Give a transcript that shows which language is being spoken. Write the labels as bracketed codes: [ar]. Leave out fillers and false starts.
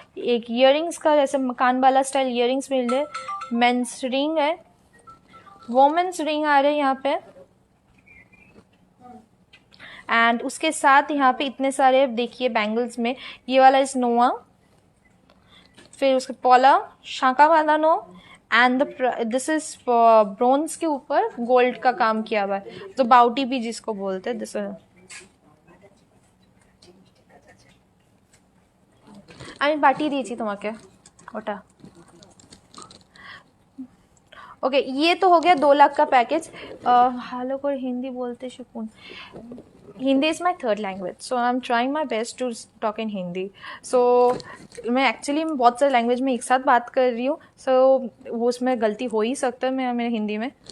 [hi] एक इयरिंग्स का जैसे कान वाला स्टाइल इयरिंग्स मिल रहे, मेंस रिंग है, वोमेन्स रिंग आ रहे हैं यहाँ पे, एंड उसके साथ यहाँ पे इतने सारे देखिए बैंगल्स में ये वाला इज नोआ, फिर उसके पॉला Shanka बांधानो and this is bronze के ऊपर गोल्ड का काम किया हुआ है, तो बाउटी भी जिसको बोलते हैं। [bn] दिस আমি পাঠিয়ে দিয়েছি তোমাকে ওটা। [hi] ओके ये तो हो गया 2 लाख का पैकेज। हेलो कोई हिंदी बोलते शिकून, [en] Hindi is my 3rd language, so I am trying my best to talk in Hindi. [hi] सो मैं एक्चुअली बहुत सारे लैंग्वेज में एक साथ बात कर रही हूँ, सो वो उसमें गलती हो ही सकता है मेरे हिंदी में।